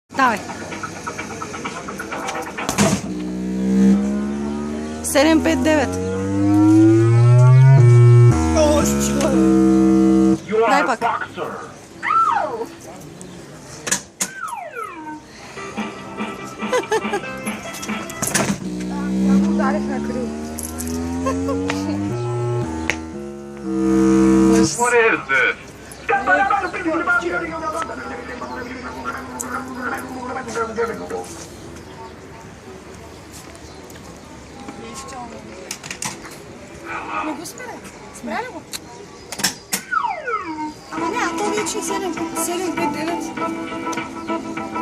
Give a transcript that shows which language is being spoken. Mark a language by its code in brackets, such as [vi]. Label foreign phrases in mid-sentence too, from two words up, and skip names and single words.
[bg] Давай. 7-5-9. Дай пак. Ударих на крил. [en] What is this? [bg] Не го спре. Спря ли го? Ама не, а то вече 7-5-9.